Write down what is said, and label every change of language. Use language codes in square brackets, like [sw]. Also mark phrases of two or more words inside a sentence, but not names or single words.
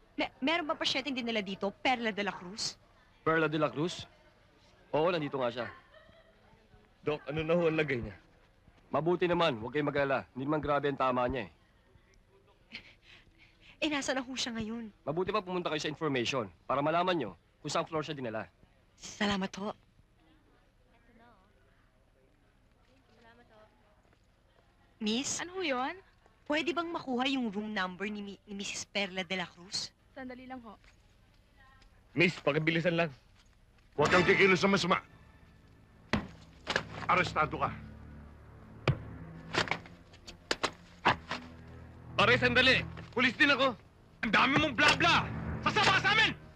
[tl] Meron ba pasyenteng dinala dito, Perla de la Cruz? Perla de la Cruz? Oo, nandito nga siya. Dok, ano na ho ang lagay niya? Mabuti naman, huwag kayong mag-alala. Hindi naman grabe ang tama niya eh. Nasa na ho siya ngayon? Mabuti pa pumunta kayo sa information para malaman nyo kung saan floor siya dinala. Salamat ho. Miss, Ano ho yun? pwede bang makuha yung room number ni Mrs. Perla de la Cruz? Sandali lang ho. Miss, pakibilisan lang. Huwag kang kikilos sa masama. Arestado ka. Pare, sandali. Pulis din ako. Ang dami mong bla-bla! Sasama ka sa amin!